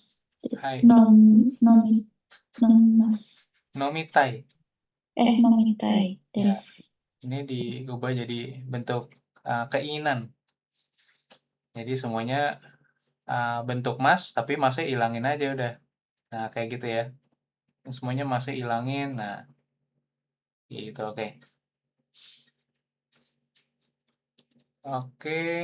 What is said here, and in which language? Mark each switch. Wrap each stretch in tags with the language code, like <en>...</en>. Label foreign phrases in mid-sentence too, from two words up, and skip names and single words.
<ja>Hai. Nomimasu. Nomitai. Nomitai</ja> <id>Ya,</id> <ja>desu.</ja> <id>ini diubah jadi bentuk keinginan. Jadi semuanya bentuk mas, tapi masih hilangin aja udah. Nah, kayak gitu ya. Semuanya masih hilangin. Nah, gitu. Oke. Oke.</id>